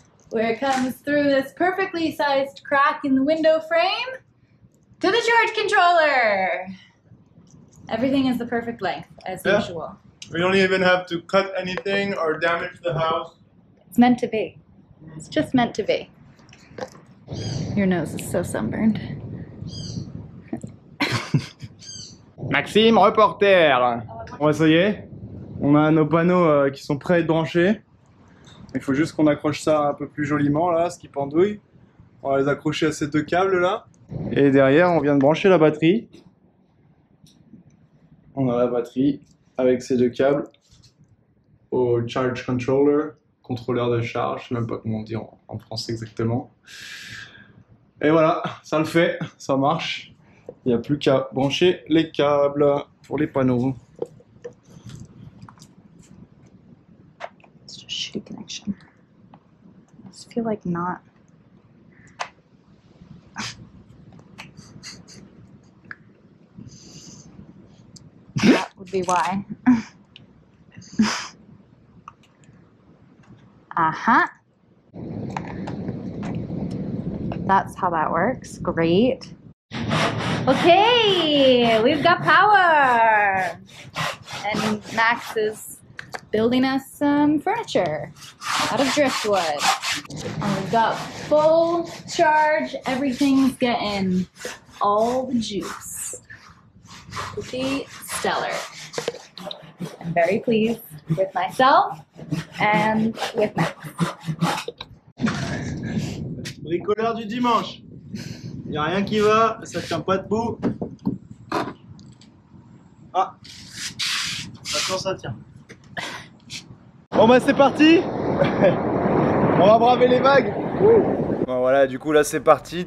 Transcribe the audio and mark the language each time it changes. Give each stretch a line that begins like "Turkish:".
English: Where it comes through this perfectly sized crack in the window frame to the charge controller. Everything is the perfect length, as Yeah. usual. We don't even have to cut anything or damage the house. It's meant to be. It's just meant to be. Your nose is so sunburned. Maxime, reporter.
French: Bon, ça y est, on a nos panneaux qui sont prêts à être branchés. Il faut juste qu'on accroche ça un peu plus joliment là, ce qui pendouille. On va les accrocher à ces deux câbles là. Et derrière, on vient de brancher la batterie. On a la batterie avec ces deux câbles au charge controller, contrôleur de charge, je sais même pas comment on dit en français exactement. Et voilà, ça le fait, ça marche. Il n'y a plus qu'à brancher les câbles pour les panneaux.
English: It's just shitty connection. I just feel like not. That would be why. Uh-huh. That's how that works. Great. Okay, we've got power. And Max is building us some furniture out of driftwood. And we've got full charge. Everything's getting all the juice. pretty stellar. I'm very pleased with myself and with Max.
French: Bricoleur du dimanche. Il n'y a rien qui va, ça tient pas debout. Ah, maintenant ça tient. Bon bah c'est parti. On va braver les vagues. Bon voilà, du coup là c'est parti.